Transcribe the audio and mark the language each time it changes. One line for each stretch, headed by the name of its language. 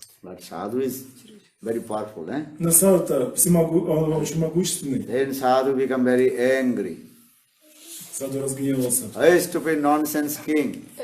English: But sadhu is very powerful.
Russian: Но Саду-то он очень могущественный.
English: Then sadhu become very angry.
Russian: Саду разгневался.
English: Hey, stupid nonsense king,